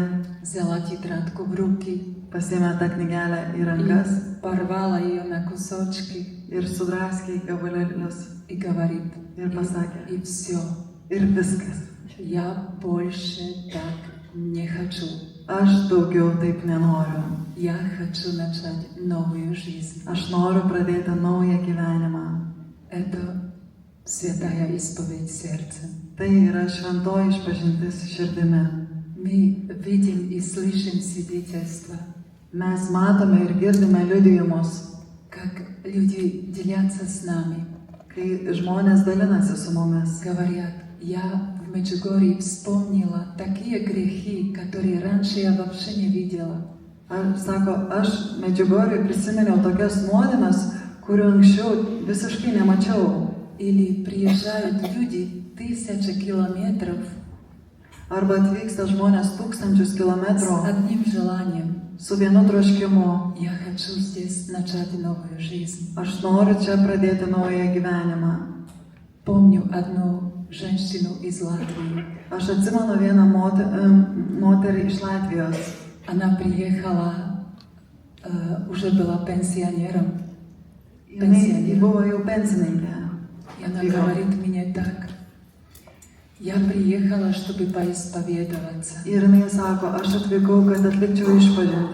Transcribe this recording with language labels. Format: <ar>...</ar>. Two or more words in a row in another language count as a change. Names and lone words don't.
<ru>взяла тетрадку в руки</ru> <lt>pasiėmė tą knygelę į</lt> <ru>и</ru> <lt>rankas</lt> <ru>порвала ее на кусочки</ru> <lt>ir sudraskė į gabalėlius.</lt> <ru>и говорит,</ru> <lt>Ir pasakė.</lt> <ru>и все,</ru> <lt>Ir viskas.</lt> <ru>я больше так не хочу.</ru> <lt>Aš daugiau taip nenoriu.</lt> <ru>Я хочу начать новую жизнь.</ru> <lt>Aš noriu pradėti naują gyvenimą.</lt> <ru>Это святая исповедь сердцем.</ru> <lt>Tai yra šventoji išpažintis širdimi.</lt> <ru>Мы видим и слышим свидетельства,</ru> <lt>Mes matome ir girdime liudijimus,</lt> <ru>как люди делятся с нами,</ru> <lt>kai žmonės dalinasi su mumis.</lt> <ru>говорят, я в Меджугорье вспомнила такие грехи, которые раньше я вообще не видела.</ru> <lt>Sako, aš Medžiugorjėje prisiminiau tokias nuodėmes, kurių anksčiau visiškai nemačiau.</lt> <ru>Или приезжают люди 1000 километров</ru> <lt>Arba atvyksta žmonės 1000</lt> <ru>с</ru> <lt>kilometrų</lt> <ru>одним желанием.</ru> <lt>su vienu troškimu.</lt> <ru>Я хочу здесь начать новую жизнь.</ru> <lt>Aš noriu čia pradėti naują gyvenimą.</lt> <ru>Помню одну женщину из Латвии.</ru> <lt>Aš atsimenu vieną moterį iš Latvijos.</lt> <ru>Она приехала, уже была пенсионером.</ru> <lt>Ji buvo jau pensininkė.</lt> <ru>И она говорит мне так. Я приехала, чтобы поисповедоваться.</ru> <lt>Ir jinai sako, aš atvykau, kad atlikčiau išpažintį.</lt>